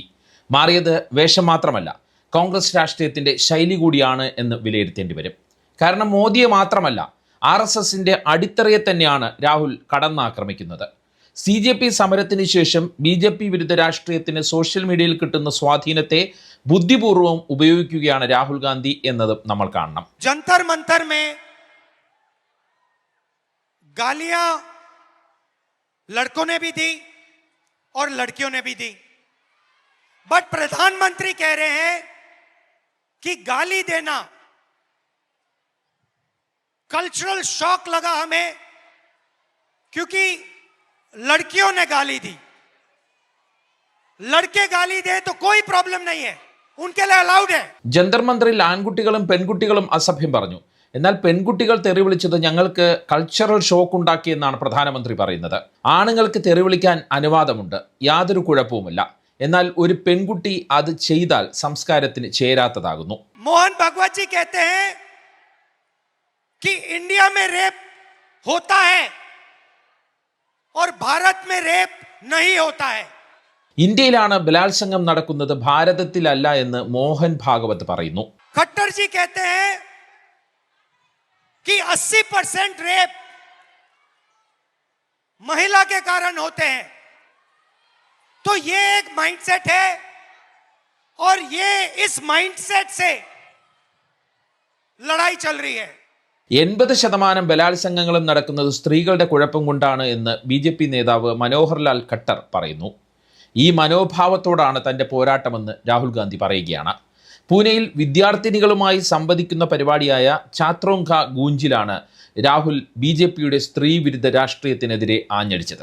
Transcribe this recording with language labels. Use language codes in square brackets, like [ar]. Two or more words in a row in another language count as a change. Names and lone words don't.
[ml] മാറിയത് വേഷം മാത്രമല്ല, കോൺഗ്രസ് രാഷ്ട്രീയത്തിൻ്റെ ശൈലി കൂടിയാണ് എന്ന് വിലയിരുത്തേണ്ടി വരും. കാരണം മോദിയെ മാത്രമല്ല, RSSന്റെ അടിത്തറയെ തന്നെയാണ് രാഹുൽ കടന്നാക്രമിക്കുന്നത്. CJP സമരത്തിന് ശേഷം BJP വിരുദ്ധ രാഷ്ട്രീയത്തിന് [en] social media [ml] കിട്ടുന്ന സ്വാധീനത്തെ ബുദ്ധിപൂർവ്വം ഉപയോഗിക്കുകയാണ് രാഹുൽ ഗാന്ധി എന്നതും നമ്മൾ കാണണം. [hi] जंतर मंतर में गालियां लड़कों ने भी दी और लड़कियों ने भी दी, बट प्रधानमंत्री कह रहे हैं कि गाली देना [en] cultural shock [hi] लगा हमें, क्योंकि लड़कियों ने गाली दी. लड़के गाली दे तो कोई प्रॉब्लम नहीं है, उनके लिए अलाउड है. [ml] ജന്തർ മന്ദിറിൽ ആൺകുട്ടികളും പെൺകുട്ടികളും അസഭ്യം പറഞ്ഞു. എന്നാൽ പെൺകുട്ടികൾ തെറി വിളിച്ചത് ഞങ്ങൾക്ക് [en] cultural shock [ml] ഉണ്ടാക്കിയെന്നാണ് പ്രധാനമന്ത്രി പറയുന്നത്. ആണുങ്ങൾക്ക് തെറി വിളിക്കാൻ അനുവാദമുണ്ട്, യാതൊരു കുഴപ്പവുമില്ല. എന്നാൽ ഒരു പെൺകുട്ടി അത് ചെയ്താൽ സംസ്കാരത്തിന് ചേരാത്തതാകുന്നു. [hi] मोहन भगवत जी कहते हैं कि इंडिया में रेप होता है और भारत में रेप नहीं होता है. [ml] ഇന്ത്യയിലാണ് ബലാത്സംഗം നടക്കുന്നത്, ഭാരതത്തിലല്ല എന്ന് മോഹൻ ഭാഗവത് പറയുന്നു. [hi] खट्टर जी कहते हैं कि 80% रेप महिला के कारण होते हैं. तो ये एक माइंडसेट है और ये इस माइंडसेट से लड़ाई चल रही है. [ml] 80% ബലാത്സംഗങ്ങളും നടക്കുന്നത് സ്ത്രീകളുടെ കുഴപ്പം കൊണ്ടാണ് എന്ന് BJP നേതാവ് മനോഹർ ലാൽ ഖട്ടർ പറയുന്നു. ഈ മനോഭാവത്തോടാണ് തൻ്റെ പോരാട്ടമെന്ന് രാഹുൽ ഗാന്ധി പറയുകയാണ്. പൂനെയിൽ വിദ്യാർത്ഥിനികളുമായി സംവദിക്കുന്ന പരിപാടിയായ ഛാത്രോങ്ക ഗൂഞ്ചിലാണ് രാഹുൽ BJPയുടെ സ്ത്രീ വിരുദ്ധ രാഷ്ട്രീയത്തിനെതിരെ ആഞ്ഞടിച്ചത്.